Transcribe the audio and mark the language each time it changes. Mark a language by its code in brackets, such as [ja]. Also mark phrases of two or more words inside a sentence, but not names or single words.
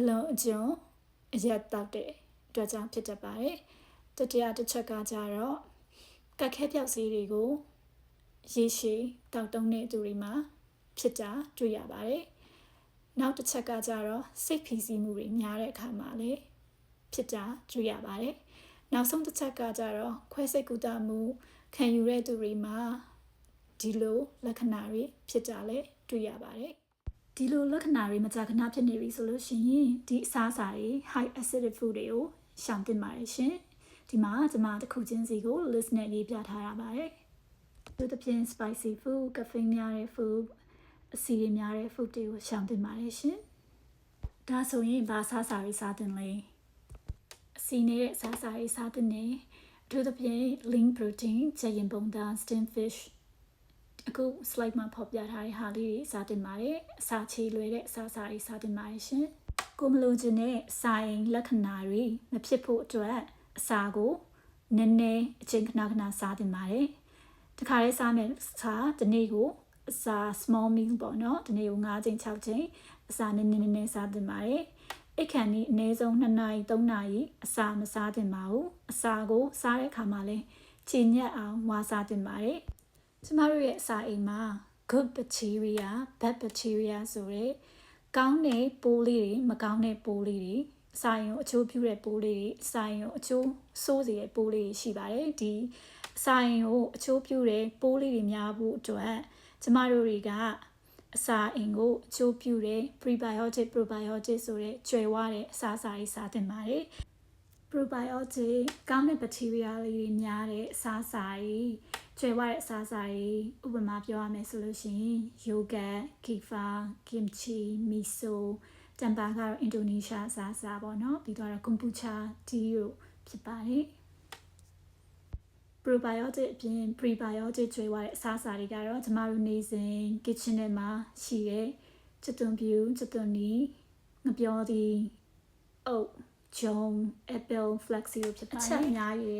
[my] လုံးအကျွံအရက်တောက်တဲ့အတွက်ကြောင့်ဖြစ်တတ်ပါတယ်။တတိယတစ်ချက်ကကြတော့ကက်ခဲပြောက်ဆေးတွေကိုရေရှည်တောက်တုံးတဲ့သူတွေမှာဖြစ်တာတွေ့ရပါတယ်။နောက်တစ်ချက်ကကြတော့စိတ်ဖိစီးမှုတွေများတဲ့အခါမှာလည်းဖြစ်တာတွေ့ရပါတယ်။နောက်ဆုံးတစ်ချက်ကကြတော့ခွဲစိတ်ကူတာမှုခံယူတဲ့သူ တွေမှာဒီလိုလက္ခဏာတွေဖြစ်တာလည်းတွေ့ရပါတယ်။ဒီလိုလက္ခဏာတွေမကြာခဏဖြစ်နေပြီဆိုလို့ရှိရင်ဒီအစားအစာတွေ [en] high acidic food [my] တွေကိုရှောင်သင့်ပါတယ်ရှင်။ဒီမှာကျွန်မတစ်ခုချင်းစီကို list နဲ့ရေးပြထားရပါတယ်။ဒီတစ်ပြင် [en] spicy food, [my] caffeine များတဲ့ food, အဆီတွေများတဲ့ food တွေကိုရှောင်သင့်ပါတယ်ရှင် ။ဒါဆိုရင်ဘာစားစာတွေစားသင့်လဲ။အဆီနဲ့စားစာတွေစားသင့်တယ်။ဒီတစ်ပြင် [en] lean protein, [my] ကြက်ရင်ပုံသား [en] steamed fish [my] အခု slide မှာဖော်ပြထားတဲ့ဟာလေးတွေစားသင့်ပါတယ်။အစာချေလွယ်တဲ့အစားအစာတွေစားသင့်ပါတယ်ရှင်။ ကိုမလိုချင်တဲ့စာရင်လက္ခဏာတွေမဖြစ်ဖို့အတွက်အစာကိုနည်းနည်းအချိန်ခဏစားသင့်ပါတယ်။တခါလေးစားမယ်စားဒီနေ့ကိုအစာ [en] small meal [my] ပေါ့နော် ဒီနေ့ကို9ချိန်6ချိန်အစာနည်းနည်းစားသင့်ပါတယ်အိတ်ခမ်းဒီအနည်းဆုံး2နာရီ3နာရီအစာမစားသင့်ပါဘူး အစာကိုစားတဲ့အခါမှာလည်းချေညက်အောင်ဝါစားသင့်ပါတယ်ကျမတို့ရဲ့အစာအိမ်မှာ [en] good bacteria bad bacteria [my] ဆိုတဲ့ကောင်းတဲ့ပိုးလေးတွေမကောင်းတဲ့ပိုးလေးတွေအစာရင်ကိုအချိုးပြုတဲ့ပိုးလေးတွေအစာရင်ကိုအချိုးဆိုးစေတဲ့ပိုးလေးတွေရှိပါတယ်ဒီအစာရင်ကိုအချိုးပြုတဲ့ပိုးလေးတွေများဖို့အတွက်ကျမတို့တွေကအစာအိမ်ကိုအချိုးပြုတဲ့ [en] prebiotic probiotic [my] ဆိုတဲ့ကျွယ်ဝတဲ့အစာအစာတွေစားသင့်ပါတယ် probiotic ကောင်းတဲ့ bacteria လေးတွေများတဲ့အစာအစာတွေကျွယ်ဝတဲ့အစာအစာတွေဥပမာပြောရမယ်ဆိုလို့ရှိရင် [en] yogurt, kefir, kimchi, miso [my] တမ်ပါကတော့အင်ဒိုနီးရှားအစာအစာပေါ့နော်ပြီးတော့ [en] kombucha tea [my] တို့ဖြစ်ပါတယ် probiotic အပြင် prebiotic ကျွေးသွားတဲ့အစားအစာတွေကတော့ကျမတို့နေစဉ် kitchen ထဲမှာရှိတဲ့ချတွန်ပြူချတွန်နီငပြောသီးအုတ်ဂျုံ [en] apple flaxseed [my] တို့ဖြစ်ပါတယ်အချက်အများကြီး